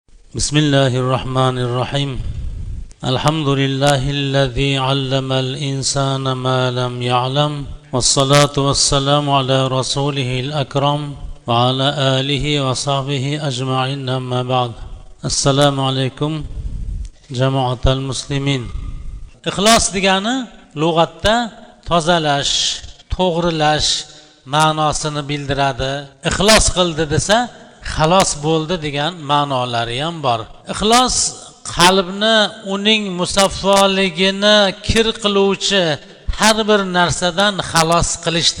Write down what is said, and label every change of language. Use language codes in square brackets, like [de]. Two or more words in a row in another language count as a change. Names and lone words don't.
[ar] بسم الله الرحمن الرحيم الحمد لله الذي علم الإنسان ما لم يعلم والصلاة والسلام على رسوله الأكرم وعلى آله وصحبه أجمعين أما بعد السلام عليكم جماعة المسلمين إخلاص [uz] degani lug'atda tozalash, to'g'rilash ma'nosini bildiradi. Ixlos qildi desa xalos bo'ldi degan ma'nolari ham bor. Ixlos qalbni uning musaffoligini kir qiluvchi har bir narsadan xalos qilishdir.